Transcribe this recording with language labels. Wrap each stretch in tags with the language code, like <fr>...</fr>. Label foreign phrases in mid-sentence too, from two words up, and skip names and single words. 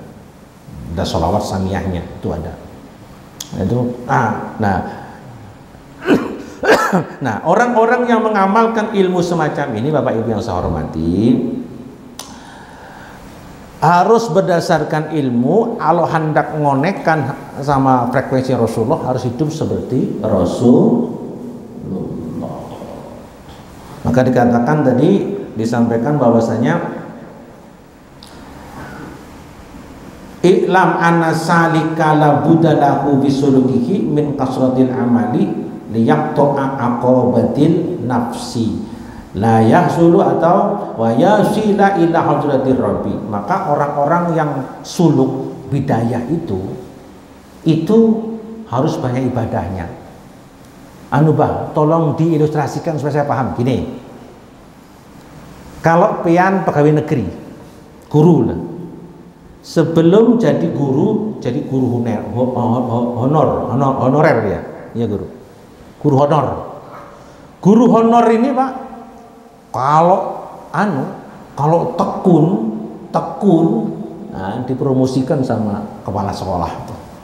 <id>Ada sholawat samiyahnya itu ada. Nah, orang-orang yang mengamalkan ilmu semacam ini, Bapak Ibu yang saya hormati, harus berdasarkan ilmu. Kalau hendak ngonekkan sama frekuensi Rasulullah, harus hidup seperti Rasulullah. Maka dikatakan tadi, disampaikan bahwasanya</id> <ar>اعلم أن السالك لا بد له بسلوكه من كثرة الأعمال ليقطع عقبة النفس لا يحصل atau ويصل إلى حضرة الرب.</ar> <id>Maka orang-orang yang suluk bidayah itu harus banyak ibadahnya. Tolong diilustrasikan supaya saya paham. Gini, kalau pian pegawai negeri, guru lah, sebelum jadi guru honorer ya guru honor ini Pak, kalau tekun dipromosikan sama kepala sekolah tuh.</id>